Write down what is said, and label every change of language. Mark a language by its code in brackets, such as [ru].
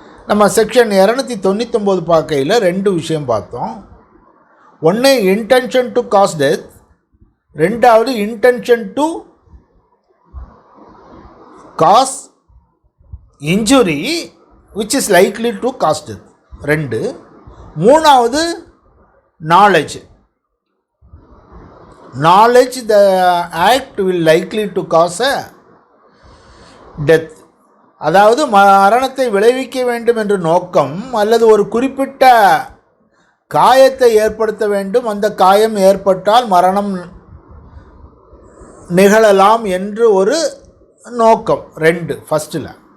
[ta] நம்ம செக்ஷன் 299 பார்க்கையில் 2 விஷயம் பார்த்தோம். ஒன்று [en] intention to cause death, [ta] ரெண்டாவது [en] Intention to cause injury which is likely to cause death 2. [ta] மூணாவது [en] Knowledge the act will likely to cause a death. [ta] அதாவது மரணத்தை விளைவிக்க வேண்டும் என்ற நோக்கம் அல்லது ஒரு குறிப்பிட்ட காயத்தை ஏற்படுத்த வேண்டும், அந்த காயம் ஏற்பட்டால் மரணம் நிகழலாம் என்று ஒரு நோக்கம் 2 ஃபஸ்ட்டில்.